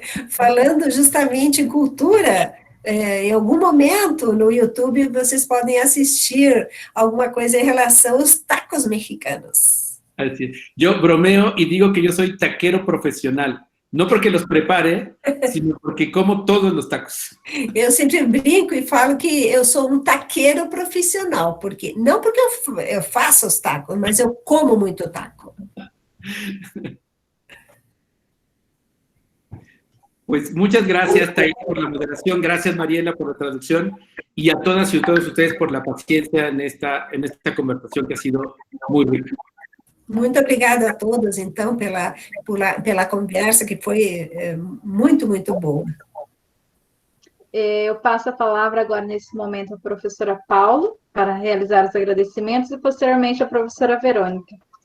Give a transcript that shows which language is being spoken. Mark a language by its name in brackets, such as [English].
[Portuguese] Falando justamente em cultura, em algum momento no YouTube vocês podem assistir alguma coisa em relação aos tacos mexicanos. [Spanish] Así es. Yo bromeo y digo que yo soy taquero profesional. No porque los prepare, sino porque como todos los tacos. Eu sempre brinco e falo que eu sou um taqueiro profissional, porque não porque eu faço os tacos, mas eu como muito taco. Pues muchas gracias, Thais, por la moderación. Gracias, Mariela, por la traducción. Y a todas y todos ustedes por la paciencia en esta conversación que ha sido muy rica. [Portuguese] Muito obrigada a todos, então, pela conversa, que foi muito, muito boa. Eu passo a palavra agora, nesse momento, à professora Paulo, para realizar os agradecimentos, e posteriormente à professora Verônica.